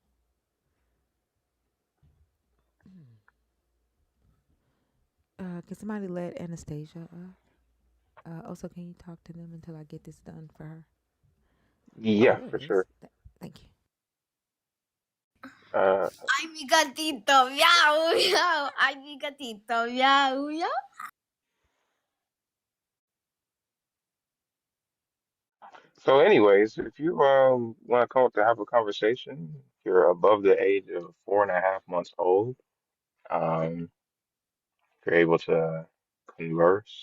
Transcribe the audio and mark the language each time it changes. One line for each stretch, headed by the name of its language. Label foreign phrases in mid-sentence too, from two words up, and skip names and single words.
English: Can somebody let Anastasia up? Also, can you talk to them until I get this done for her? Oh, Yeah, there it for is. sure. Thank you. Uh, Ay,
Spanish: mi gatito, miau, miau. Ay, mi gatito, miau, miau.
English: so, anyways, if you want to come up to have a conversation, if you're above the age of 4.5 months old, um, if you're able to converse.